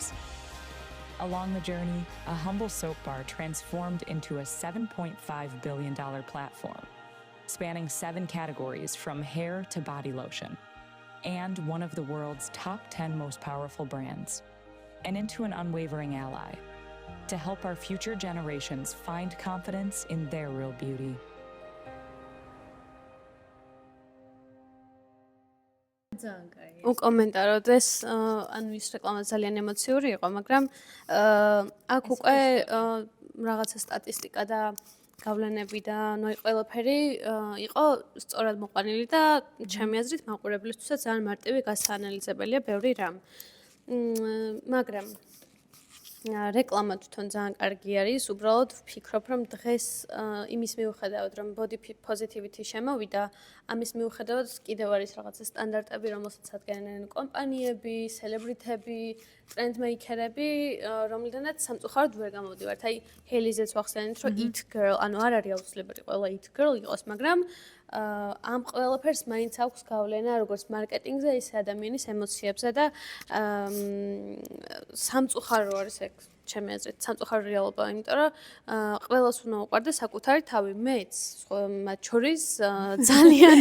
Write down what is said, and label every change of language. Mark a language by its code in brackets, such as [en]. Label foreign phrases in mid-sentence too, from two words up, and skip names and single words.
[en] Along the journey, a humble soap bar transformed into a $7.5 billion platform, spanning 7 categories from hair to body lotion, and one of the world's top 10 most powerful brands, and into an unwavering ally to help our future generations find confidence in their real beauty. [ka] უკომენტაროთ ეს ანუ ის რეკლამა ძალიან ემოციური იყო, მაგრამ აქ უკვე რაღაცა სტატისტიკა და გავლენები და ნუ ყველაფერი იყო სწორად მოყვანილი და ჩემი აზრით მაყურებლისთვისაც ძალიან მარტივი გასაანალიზებელია ბევრი რამ. მაგრამ რეკლამა თვითონ ძალიან კარგი არის, უბრალოდ ვფიქრობ, რომ დღეს იმის მიუხედავად, რომ [en] body positivity [ka] შემოვიდა, ამის მიუხედავად კიდევ არის რაღაცა სტანდარტები, რომელსაც ადგენენ კომპანიები, სელებრიტები, ტრენდმეიკერები, რომლიდანაც სამწუხაროდ ვერ გამოვდივართ. აი, ჰეილიზეც ვახსენეთ, რომ [en] it girl, [ka] ანუ არ არის აუცილებელი ყველა [en] it girl [ka] იყოს, მაგრამ ამ ყველაფერს მაინც აქვს გავლენა როგორც მარკეტინგზე, ისე ადამიანის ემოციებზე და სამწუხარო არის ეგ ჩემი აზრით, სამწუხარო რეალობა, იმიტომ რომ ყველას უნდა უყვარდეს საკუთარი თავი, მეც მათ შორის ძალიან